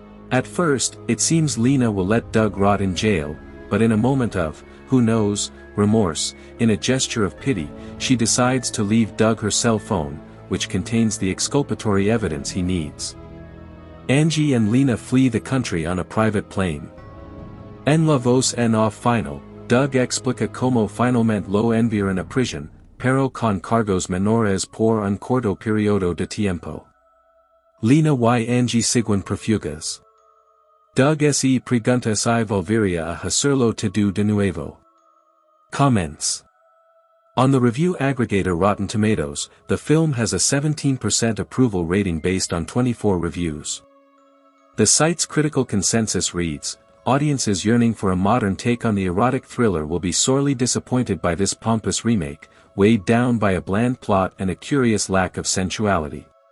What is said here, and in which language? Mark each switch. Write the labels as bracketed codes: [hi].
[en] At first, it seems Lena will let Doug rot in jail, but in a moment of, who knows, remorse, in a gesture of pity, she decides to leave Doug her cell phone, which contains the exculpatory evidence he needs. Angie and Lena flee the country on a private plane. [es] En la voz en off final, Doug explica como finalmente lo enviaron a prisión, pero con cargos menores por un corto periodo de tiempo. Lena y Angie siguen prófugas. Doug se pregunta si volvería a hacerlo todo de nuevo. [en] Comments. On the review aggregator Rotten Tomatoes, the film has a 17% approval rating based on 24 reviews. The site's critical consensus reads, "Audiences yearning for a modern take on the erotic thriller will be sorely disappointed by this pompous remake, weighed down by a bland plot and a curious lack of sensuality.